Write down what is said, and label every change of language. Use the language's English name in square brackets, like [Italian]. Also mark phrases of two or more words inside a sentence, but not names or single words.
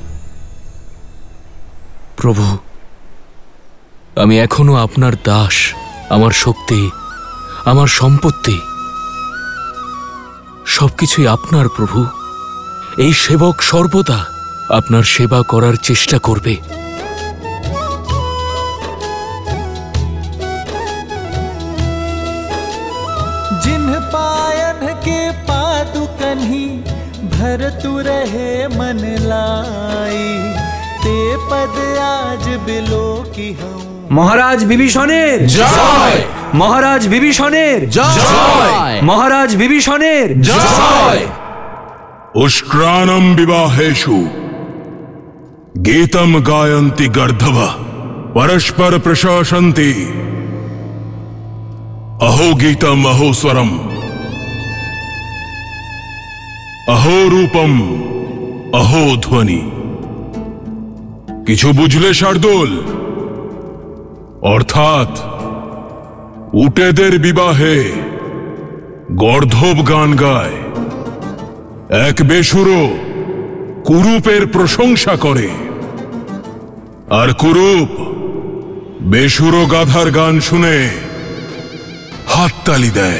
[Bangla] প্রভু, আমি এখনো আপনার দাস। আমার শক্তি, আমার সম্পত্তি সবকিছুই আপনার প্রভু। এই সেবক সর্বদা আপনার সেবা করার চেষ্টা করবে। [Awadhi] जिन्ह पायन के पादुकन ही भरतु रहे मन लाई, ते पद आज बिलो की हूँ। [Bangla] মহারাজ বিভীষণের জয়, মহারাজ বিভীষণের জয়, মহারাজ বিভীষণের জয়। [Sanskrit] उष्ट्राणम विवाहेषु गीतम गायन्ति गर्धव परस्पर प्रशंसन्ति अहो गीतम अहो स्वरम अहो रूपम अहो ध्वनि। [Bangla] কিছু বুঝলে শার্দুল? অর্থাৎ উটেদের বিবাহে গর্ধব গান গায়, এক বেসুরো কুরূপের প্রশংসা করে, আর কুরূপ বেসুরো গাধার গান শুনে হাততালি দেয়।